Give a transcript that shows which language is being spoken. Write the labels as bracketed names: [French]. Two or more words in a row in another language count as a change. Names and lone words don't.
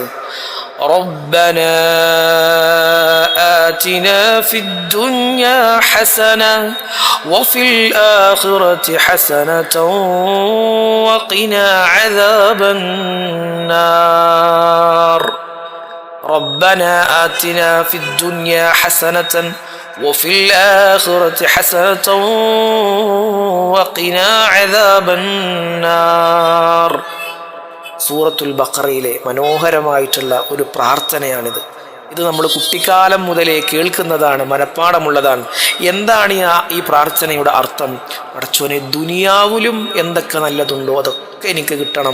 [Arabic] ربنا آتنا في الدنيا حسنة وفي الآخرة حسنة وقنا عذاب النار. ربنا آتنا في الدنيا حسنة وفي الآخرة حسنة وقنا عذاب النار. [Malayalam] സൂറത്തുൽ ബഖറയിലെ മനോഹരമായിട്ടുള്ള ഒരു പ്രാർത്ഥനയാണിത്. ഇത് നമ്മൾ കുട്ടിക്കാലം മുതലേ കേൾക്കുന്നതാണ്, മനഃപ്പാടമുള്ളതാണ്. എന്താണ് ഈ പ്രാർത്ഥനയുടെ അർത്ഥം? പടച്ചോനെ, ദുനിയാവിലും എന്തൊക്കെ നല്ലതുണ്ടോ അതൊക്കെ എനിക്ക് കിട്ടണം.